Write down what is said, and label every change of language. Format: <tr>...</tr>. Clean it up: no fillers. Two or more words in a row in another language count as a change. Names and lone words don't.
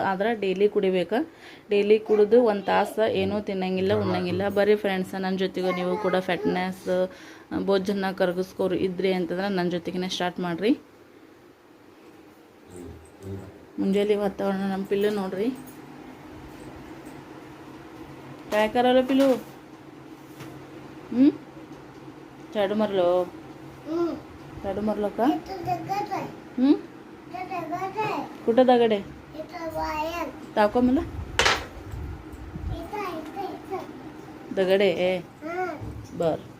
<kn>ಆದ್ರೆ ಡೈಲಿ ಕುಡಿಬೇಕು. ಡೈಲಿ ಕುಡಿದು ಒಂದು ತಾಸು ಏನೂ ತಿನ್ನಂಗಿಲ್ಲ, ಉಣ್ಣಂಗಿಲ್ಲ. ಬರೀ ಫ್ರೆಂಡ್ಸ್, ನನ್ನ ಜೊತೆಗೂ ನೀವು ಕೂಡ ಫಿಟ್ನೆಸ್ ಬೋಜನ್ನ ಕರಗಿಸ್ಕೋರು ಇದ್ರಿ ಅಂತಂದ್ರೆ ನನ್ನ ಜೊತೆಗೇ ಸ್ಟಾರ್ಟ್ ಮಾಡಿರಿ. ಮುಂಜಾನೆ ವಾತಾವರಣ ನಮ್ಮ ಪಿಲ್ಲು ನೋಡ್ರಿ,</kn> <mr>काय करायला पिलू? झाडू मारलो का? कुठं दगड आहे? दाखव मला. दगड आहे, बर.</mr>